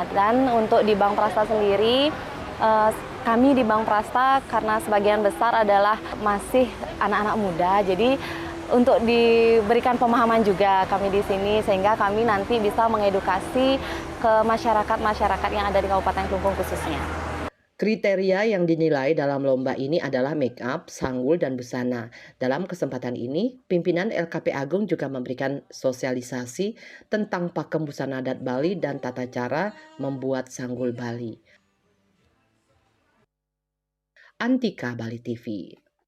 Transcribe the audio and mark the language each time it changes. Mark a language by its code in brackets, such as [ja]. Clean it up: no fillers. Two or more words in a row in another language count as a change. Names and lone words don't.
[id] Dan untuk di Bank Prasta sendiri, kami di Bank Prasta karena sebagian besar adalah masih anak-anak muda, jadi untuk diberikan pemahaman juga kami di sini sehingga kami nanti bisa mengedukasi ke masyarakat yang ada di Kabupaten Klungkung khususnya. Kriteria yang dinilai dalam lomba ini adalah make up, sanggul, dan busana. Dalam kesempatan ini, pimpinan LKP Agung juga memberikan sosialisasi tentang pakem busana adat Bali dan tata cara membuat sanggul Bali. Antika Bali TV.